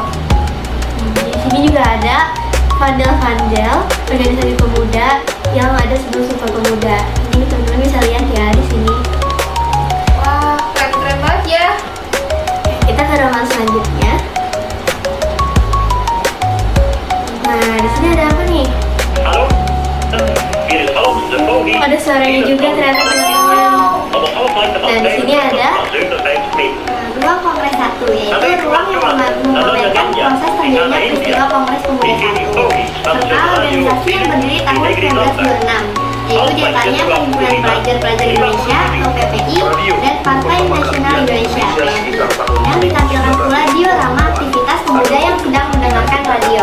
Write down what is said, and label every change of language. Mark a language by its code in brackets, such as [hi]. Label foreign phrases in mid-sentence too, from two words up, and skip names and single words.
[id] Di sini juga ada Vandel, organisasi pemuda yang ada sebelum Sumpah Pemuda. Ini teman-teman bisa lihat ya di sini. Wah, keren-keren banget ya. Kita ke ruangan selanjutnya. Nah, di sini ada apa nih? [nl] Hallo, hier is Hans de Pony. [id] Ada suaranya juga ternyata teman-teman. Dan di sini ada Ruang Kongres 1, yaitu ruang yang memamerkan proses terjadinya peristiwa Kongres Pemuda 1 serta organisasi yang berdiri tahun 1926, yaitu diantaranya Perhimpunan Pelajar-Pelajar Indonesia atau PPI dan Partai Nasional Indonesia PNI, yang ditampilkan pula diorama aktivitas pemuda yang sedang mendengarkan radio.